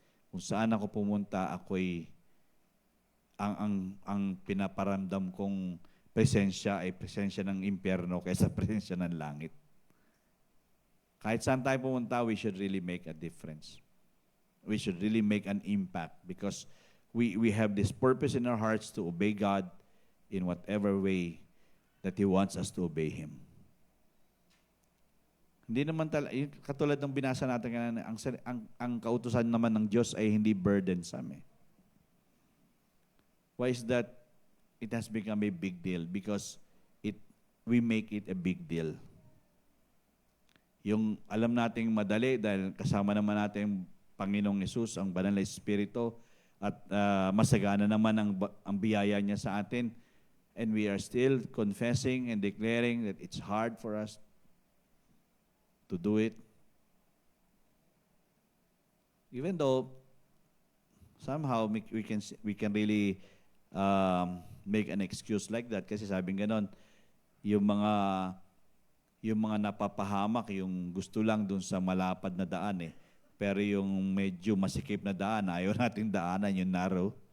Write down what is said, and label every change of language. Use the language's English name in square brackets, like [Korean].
[Filipino] Kung saan ako pumunta, ako'y ang pinaparamdam kong presensya ay presensya ng impyerno kaysa presensya ng langit. Kahit saan tayo pumunta, [English] we should really make a difference. We should really make an impact because we have this purpose in our hearts to obey God in whatever way that He wants us to obey Him. [Filipino] Hindi naman katulad ng binasa natin kanina, ang kautusan naman ng Diyos ay hindi burdensome. [English] Why is that? It has become a big deal because we make it a big deal. [Filipino] Yung alam nating madali dahil kasama naman natin Panginoong Hesus, ang Banal na Espiritu, at masagana naman ang biyaya niya sa atin. [English] And we are still confessing and declaring that it's hard for us to do it. Even though somehow we can really make an excuse like that [Filipino] kasi sabing ganon, yung mga napapahamak, yung gusto lang dun sa malapad na daan pero yung medyo masikip na daan, ayaw nating daanan, yung narrow.